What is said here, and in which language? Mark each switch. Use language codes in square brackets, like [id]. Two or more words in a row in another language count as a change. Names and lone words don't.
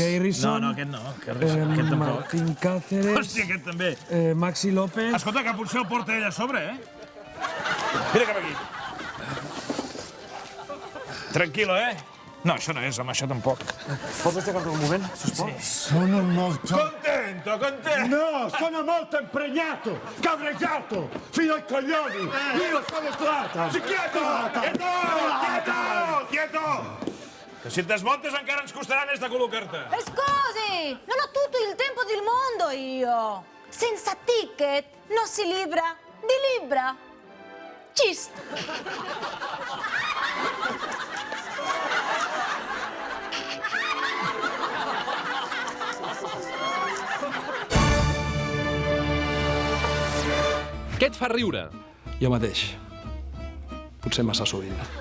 [ca] Keirison. No, aquest no. Keirison, aquest tampoc. Martín Cáceres. Hòstia, aquest també. Maxi López. Escolta, que potser el porta ell a sobre, eh? Mira cap aquí. Tranquilo, eh? No, això no és, home, això tampoc. Pots aixecar-te un moment, sisplau? [it] Sono molto... Contento. No, sono molto impregnato, cabreggiato, fino ai coglioni. Io sono Zlatan. Quieto! [ca] Que si et desmontes encara ens costarà més de col·locar-te. [it] Scusi, non ho tutto il tempo del mondo io. Senza ticket non si libra di libra. Cist. [ca] Què et fa riure? Jo mateix. Potser massa sovint.